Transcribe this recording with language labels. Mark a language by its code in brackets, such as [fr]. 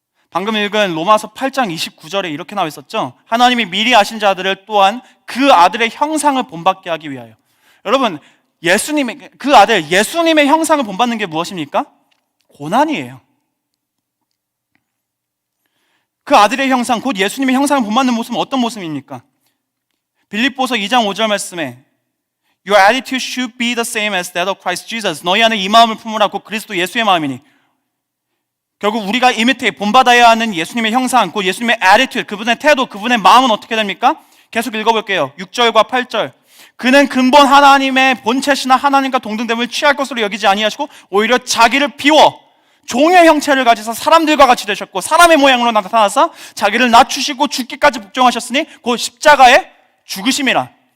[ko] 방금 읽은 로마서 8장 29절에 이렇게 나와 있었죠. 하나님이 미리 아신 자들을 또한 그 아들의 형상을 본받게 하기 위하여. 여러분, 예수님의 그 아들 예수님의 형상을 본받는 게 무엇입니까? 고난이에요. 그 아들의 형상, 곧 예수님의 형상을 본받는 모습은 어떤 모습입니까? 빌립보서 2장 5절 말씀에 [en] Your attitude should be the same as that of Christ Jesus. [ko] 너희 안에 이 마음을 품으라. 곧 그리스도 예수의 마음이니. 결국 우리가 imitate, 본받아야 하는 예수님의 형상, 곧 예수님의 attitude, 그분의 태도, 그분의 마음은 어떻게 됩니까? 계속 읽어볼게요. 6절과 8절. 그는 근본 하나님의 본체시나 하나님과 동등됨을 취할 것으로 여기지 아니하시고 오히려 자기를 비워 종의 형체를 가지사 사람들과 같이 되셨고 사람의 모양으로 나타나서 자기를 낮추시고 죽기까지 복종하셨으니 곧 십자가에 죽으심이라.